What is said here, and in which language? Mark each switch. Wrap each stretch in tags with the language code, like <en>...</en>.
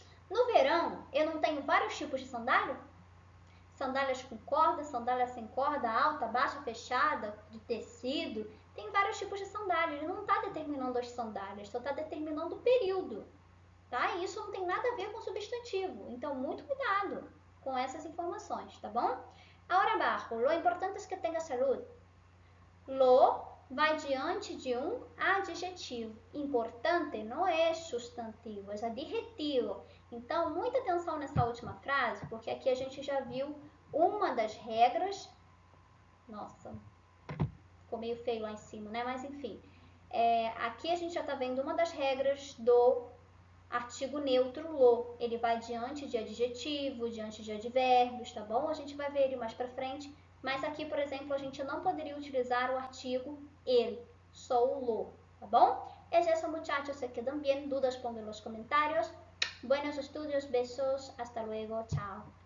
<pt>No verão, eu não tenho vários tipos de sandália? Sandálias com corda, sandália sem corda, alta, baixa, fechada, de tecido. Tem vários tipos de sandália. Ele não está determinando as sandálias, só está determinando o período. Tá? E isso não tem nada a ver com o substantivo. Então, muito cuidado com essas informações, tá bom?</pt> <es>Ahora abajo, lo importante es que tenga salud.</es> <pt>Lo vai diante de um adjetivo. Importante não é substantivo, é adjetivo. Então, muita atenção nessa última frase, porque aqui a gente já viu uma das regras. Nossa, ficou meio feio lá em cima, né? Mas enfim, aqui a gente já está vendo uma das regras do artigo neutro lo. Ele vai diante de adjetivo, diante de advérbios, tá bom? A gente vai ver ele mais para frente. Mas aqui, por exemplo, a gente não poderia utilizar o artigo ele, só o lo, tá bom?</pt> <es>Es eso, muchachos, se quedan bien, dudas pongan en los comentarios. Buenos estudios, besos, hasta luego, chao.</es>